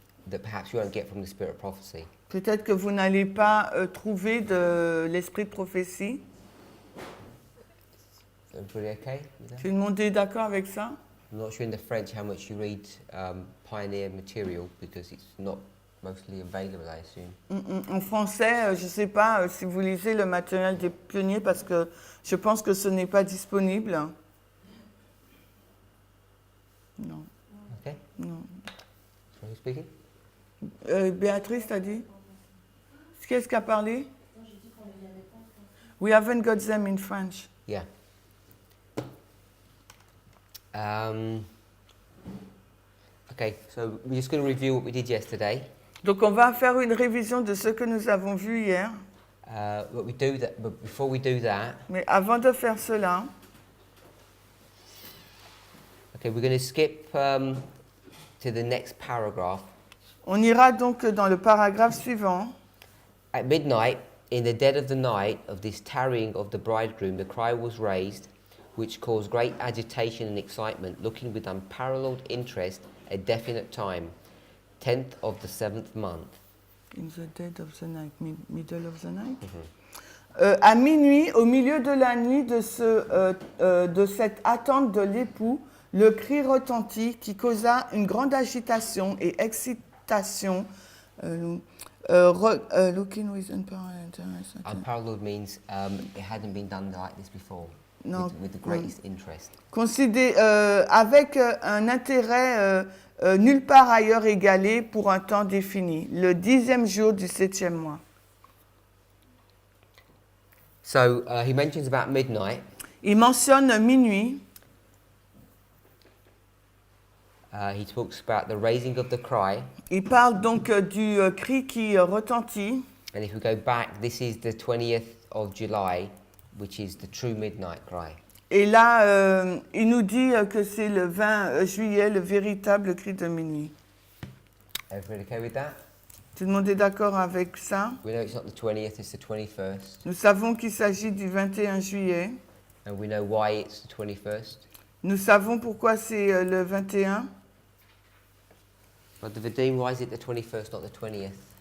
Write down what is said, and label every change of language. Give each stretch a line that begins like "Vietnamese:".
English: that perhaps you won't get from the spirit of prophecy.
French: Peut-être que vous n'allez pas trouver de l'esprit de prophétie.
English: Everybody okay with that?
French: Tout le monde est d'accord avec ça?
English: I'm not sure in the French how much you read pioneer material because it's not mostly available, I assume.
French: En français, je ne sais pas si vous lisez le matériel des pionniers parce que je pense que ce n'est pas disponible. Non.
English: Okay.
French: Non.
English: So who's speaking?
French: Béatrice, t'as dit? Qu'est-ce qu'a parlé?
English: We haven't got them in French. Yeah. Okay, so we're just going to review what we did yesterday.
French: Donc on va faire une révision de ce que nous avons vu hier.
English: But before we do that,
French: Mais avant de faire cela,
English: okay, we're going to skip to the next paragraph.
French: on ira donc dans le paragraphe suivant.
English: At midnight, in the dead of the night of this tarrying of the bridegroom, the cry was raised, which caused great agitation and excitement, looking with unparalleled interest a definite time. 10th of the 7th month. In the dead of the night, middle of the night.
French: À minuit, au milieu de la nuit de cette attente de l'époux, le cri retentit qui causa une grande agitation et excitation.
English: Looking with Unparalleled means it hadn't been done like this before. No, With the greatest interest.
French: avec un intérêt nulle part ailleurs égalé pour un temps défini, le 10e jour du 7e mois.
English: So he mentions about midnight.
French: Il mentionne minuit.
English: He talks about the raising of the cry.
French: Il parle donc du cri qui retentit.
English: And if we go back, this is the 20th of July, which is the true midnight cry.
French: Et là, il nous dit que c'est le 20 juillet, le véritable cri de minuit.
English: Everybody okay with that?
French: Tout le monde est d'accord avec ça?
English: We know it's not the 20th, it's the 21st.
French: Nous savons qu'il s'agit du 21 juillet.
English: And we know why it's the 21st.
French: Nous savons pourquoi c'est le 21.
English: But the Vadim, why is it the 21st, not the 20th?